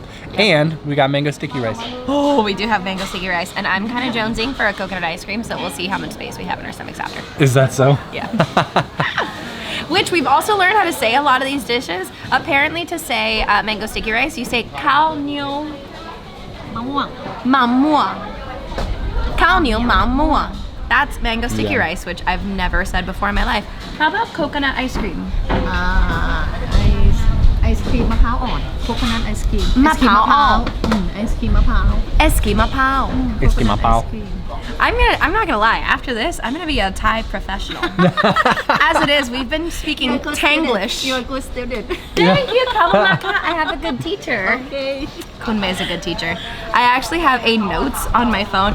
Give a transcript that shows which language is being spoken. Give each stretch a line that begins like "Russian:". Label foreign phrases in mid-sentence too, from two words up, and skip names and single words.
English: And we got mango sticky rice. Oh, we do have mango sticky rice, and I'm kind of jonesing for a coconut ice cream, so we'll see how much space we have in our stomachs after. Is that so? Yeah. Which we've also learned how to say a lot of these dishes. Apparently to say mango sticky rice, you say
Thai: ข้าวเหนียวมะม่วง. ข้าวเหนียวมะม่วง.
English: That's mango sticky Yeah. rice, which I've never said before in my life. How about coconut ice cream? Ice cream
Thai: มะพร้าวอ่อน
English: coconut ice cream
Thai: มะพร้าวอ่อน
English: ice cream มะพร้าว
Thai: ไอศกรีม มะพร้าว.
English: It's my pao. I'm not gonna lie, after this, I'm gonna be a Thai professional. As it is, we've been speaking Tanglish. You're a good student. Thank you, Kalamaka. I have a good teacher. Okay. Kunmei is a good teacher. I actually have a notes on my phone.